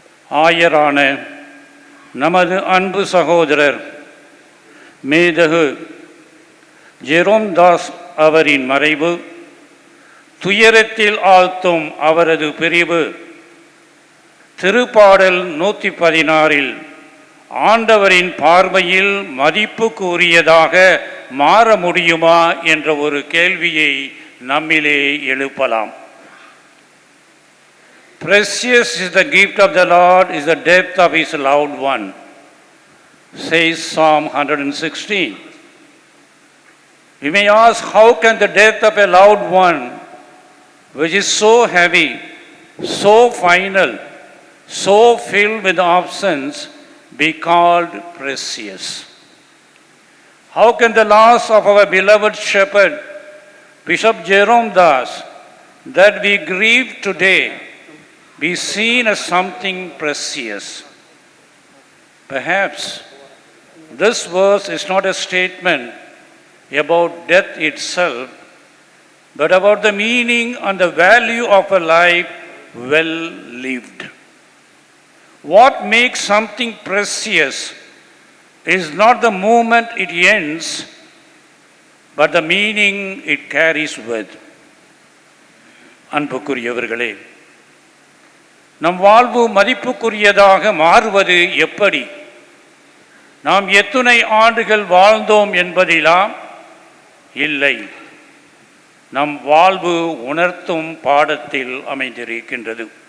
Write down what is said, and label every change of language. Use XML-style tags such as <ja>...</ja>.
<ta>ஆயரான நமது அன்பு சகோதரர் மேதகு ஜெரோம் தாஸ் அவரின் மறைவு, துயரத்தில் ஆழ்த்தும் அவரது பிரிவு திருப்பாடல் 116 ஆண்டவரின் பார்வையில் மதிப்புக்குரியதாக மாற முடியுமா என்ற ஒரு கேள்வியை நம்மிலே எழுப்பலாம்.</ta> <en>Precious is the gift of the Lord, is the death of his loved one, says Psalm 116. We may ask, how can the death of a loved one, which is so heavy, so final, so filled with absence, be called precious? How can the loss of our beloved shepherd, Bishop Jerome Das, that we grieve today, be seen as something precious? Perhaps this verse is not a statement about death itself, but about the meaning and the value of a life well lived. What makes something precious is not the moment it ends, but the meaning it carries with.</en> <ta>அன்புக்குரியவர்களே, நம் வாழ்வு மதிப்புக்குரியதாக மாறுவது எப்படி? நாம் எத்துணை ஆண்டுகள் வாழ்ந்தோம் என்பதிலாம் இல்லை, நம் வாழ்வு உணர்த்தும் பாடத்தில் அமைந்திருக்கின்றது.</ta>